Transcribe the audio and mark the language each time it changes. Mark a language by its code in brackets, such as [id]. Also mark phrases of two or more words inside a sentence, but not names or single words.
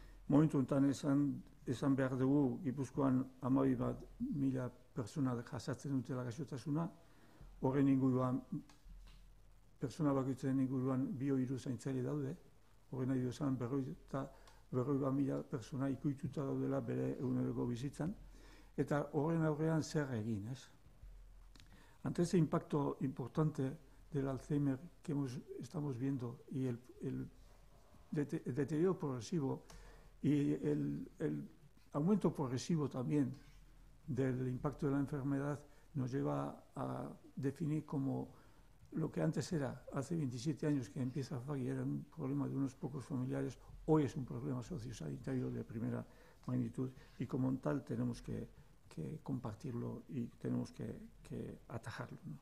[eu] Momentu enten esan behar dugu Gipuzkoan 12.000 pertsona jasatzen dutela gaixotasuna, horren inguruan, pertsona bakoitzaren inguruan 2-3 zaintzaile daude, horren nahi du esan 40.000 pertsona ikuituta daudela bere eguneroko bizitzan, eta horren aurrean zer egin, ez? [es] Ante ese impacto importante del Alzheimer que estamos viendo y el deterioro progresivo y el aumento progresivo también del impacto de la enfermedad nos lleva a definir como lo que antes era, hace 27 años que empieza Fagui, era un problema de unos pocos familiares, hoy es un problema sociosanitario de primera magnitud y como tal tenemos que compartirlo y tenemos que atajarlo, ¿no?